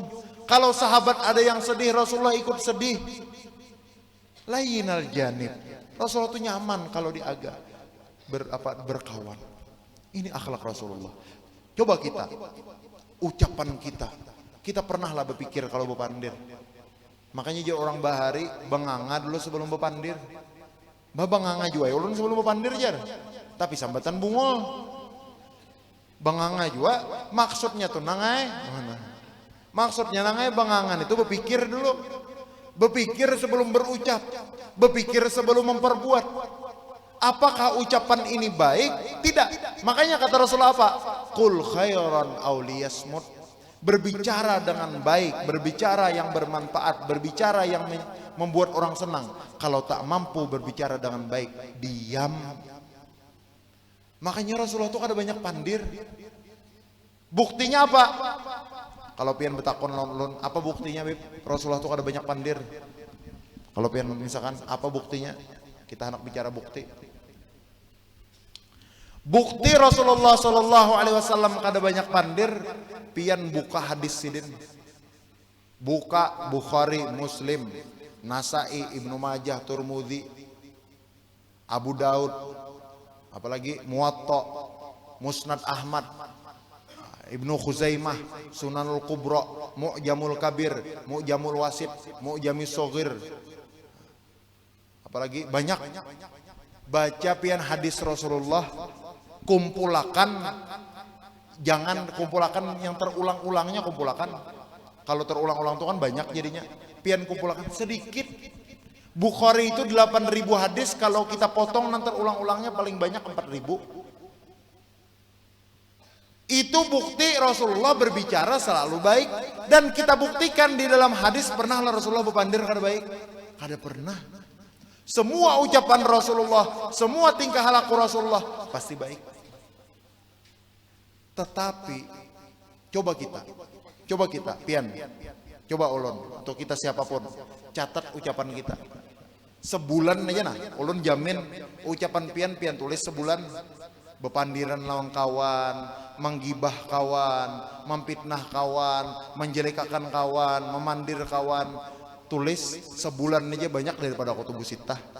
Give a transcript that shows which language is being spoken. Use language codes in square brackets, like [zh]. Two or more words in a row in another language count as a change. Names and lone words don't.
[id] Kalau sahabat ada yang sedih, Rasulullah ikut sedih. [ar] لين الجانب. [id] Rasulullah itu nyaman kalau berkawan. Ini akhlak Rasulullah. Coba kita, ucapan kita pernahlah berpikir kalau bepandir. [bjn] Makanya jadi orang bahari benganga dulu sebelum bepandir. Benganga juga ulun sebelum bepandir jar. Tapi sambatan bungul. Benganga juga maksudnya tuh nangai. [id] Maksudnya nangai bengangan itu berpikir dulu. Berpikir sebelum berucap. Berpikir sebelum memperbuat. Apakah ucapan ini baik? Tidak. Makanya kata Rasulullah apa? [ar] قل خيرا أو ليصمت. [id] Berbicara dengan baik, berbicara yang bermanfaat, berbicara yang membuat orang senang. Kalau tak mampu berbicara dengan baik, diam. [bjn] Makanya Rasulullah itu ada banyak pandir. [id] Buktinya apa? [bjn] Kalau pian betakon lon, apa buktinya Bib? Rasulullah itu ada banyak pandir. Kalau pian misalkan apa buktinya? [id] Kita hendak bicara bukti. Bukti Rasulullah Shallallahu Alaihi Wasallam [bjn] kada banyak pandir. Pian buka hadis sidin, buka Bukhari, Muslim, Nasai, Ibnu Majah, Turmudi, Abu Daud, apalagi Muwatta, Musnad Ahmad, Ibnu Khuzaimah, Sunanul Kubra, Mu'jamul Kabir, Mu'jamul Wasit, Mu'jamis Shogir, apalagi banyak. Baca pian hadis Rasulullah, kumpulakan. Jangan kumpulakan yang terulang-ulangnya, kumpulakan. Kalau terulang-ulang itu kan banyak jadinya. Pian kumpulakan sedikit. [id] Bukhari itu 8.000 hadis, kalau kita potong nanti ulang-ulangnya paling banyak 4.000. Itu bukti Rasulullah berbicara selalu baik. Dan kita buktikan di dalam hadis, pernahlah Rasulullah berpandir [bjn] kada baik? Kada pernah. [id] Semua ucapan Rasulullah, semua tingkah laku Rasulullah pasti baik. Tetapi coba kita, pian, coba ulun, untuk kita siapapun, catat ucapan kita. [bjn] Sebulan aja nah, ulun jamin ucapan pian tulis sebulan. Bepandiran lawan kawan, menggibah kawan, memfitnah kawan, menjelekakan kawan, memandir kawan. [id] Tulis sebulan aja banyak daripada [ar] الكتب الستة.